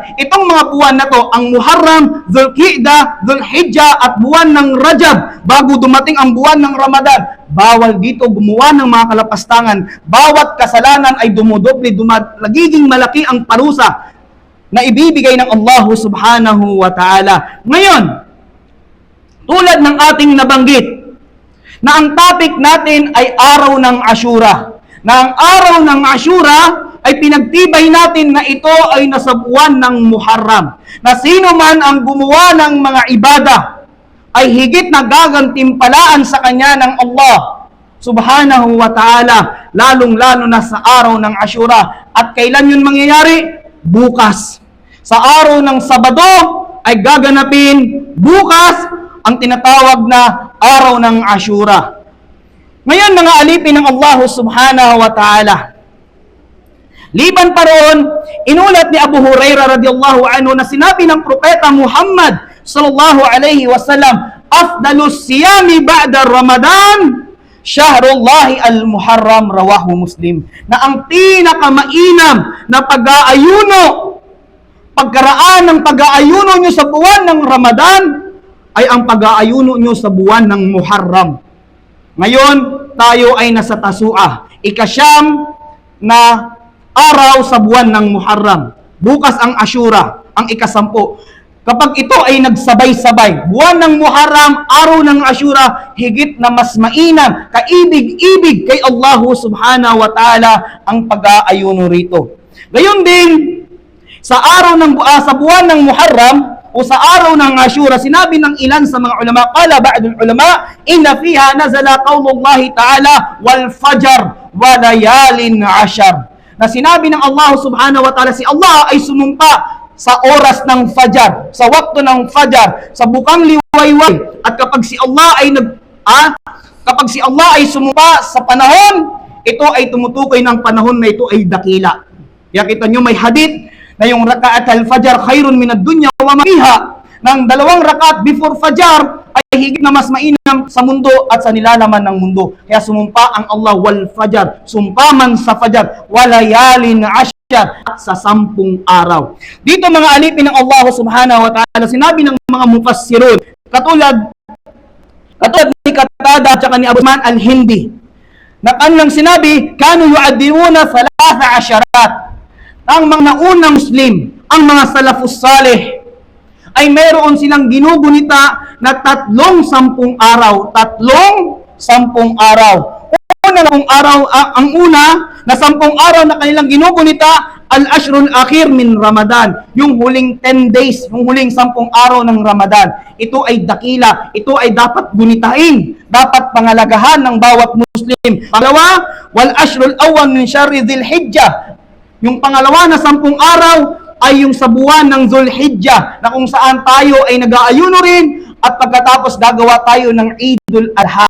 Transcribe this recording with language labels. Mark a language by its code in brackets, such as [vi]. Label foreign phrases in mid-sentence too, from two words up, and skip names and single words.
[tl] Itong mga buwan na to, ang Muharram, Dhul-Qi'dah, Dhul-Hijjah at buwan ng Rajab, bago dumating ang buwan ng Ramadan, bawal dito gumawa ng mga kalapastangan. Bawat kasalanan ay dumodoble, nagiging malaki ang parusa na ibibigay ng Allah [ar] سبحانه وتعالى. [tl] Ngayon, tulad ng ating nabanggit, na ang topic natin ay araw ng Ashura. Na ang araw ng Ashura ay pinagtibay natin na ito ay nasa buwan ng Muharram. Na sino man ang gumawa ng mga ibada ay higit na gagantimpalaan sa kanya ng Allah [ar] سبحانه وتعالى, [tl] lalong-lalo na sa araw ng Ashura. At kailan yun mangyayari? Bukas. Sa araw ng Sabado ay gaganapin bukas ang tinatawag na araw ng Ashura. Ngayon mga alipin ng Allah [ar] سبحانه وتعالى, [tl] liban pa roon, inulat ni Abu Hurairah [ar] رضي الله عنه [tl] na sinabi ng Propeta Muhammad [ar] صلى الله عليه وسلم, أفضل الصيام بعد رمضان شهر الله المحرم رواه مسلم. [tl] Na ang pinakamainam na pag-aayuno, pagkaraan ng pag-aayuno nyo sa buwan ng Ramadan ay ang pag-aayuno nyo sa buwan ng Muharram. Ngayon, tayo ay nasa Tasu'a, ika-9 na araw sa buwan ng Muharram. Bukas ang Ashura, ang ika-10. Kapag ito ay nagsabay-sabay, buwan ng Muharram, araw ng Ashura, higit na mas mainam, kaibig-ibig kay Allah [ar] سبحانه وتعالى [tl] ang pag-aayuno rito. Gayon din, sa araw ng sa buwan ng Muharram, o sa araw ng Ashura, sinabi ng ilan sa mga ulama, [ar] قال بعض العلماء, إن فيها نزل قول الله تعالى والفجر وليال عشر. [tl] Na sinabi ng Allah [ar] سبحانه وتعالى, [tl] si Allah ay sumumpa sa oras ng Fajar, sa wakto ng Fajar, sa bukang liwayway. At kapag si Allah ay sumumpa sa panahon, ito ay tumutukoy ng panahon na ito ay dakila. Kaya kita nyo may hadith na yung [ar] ركعتا الفجر خير من الدنيا وما فيها, [tl] ng 2 rakaat before Fajar ay higit na mas mainam sa mundo at sa nilalaman ng mundo. Kaya sumumpa ang Allah [ar] والفجر, [tl] sumpa man sa Fajar, [ar] وليال عشر, [tl] at sa 10 araw. Dito mga alipin ng Allah [ar] سبحانه وتعالى, [tl] sinabi ng mga mufassirun Katulad ni Qatada at saka ni Abu Usman al-Hindi. Na kanilang sinabi, [ar] كانوا يعدون [tl] 13 ang mga naunang Muslim, ang mga [ar] السلف الصالح, [tl] ay mayroon silang ginugunita na 30 araw. 30 araw. Ang una na 10 araw na kanilang ginugunita, [ar] العشر الأخير من رمضان. [tl] Yung huling 10 days, yung huling 10 araw ng Ramadan. Ito ay dakila. Ito ay dapat gunitain. Dapat pangalagahan ng bawat Muslim. Pangalawa, [ar] والعشر الأول من شهر ذي الحجة. [tl] Yung pangalawa na 10 araw ay yung sa buwan ng Zulhijjah na kung saan tayo ay nag-aayuno rin at pagkatapos gagawa tayo ng Eidul Adha.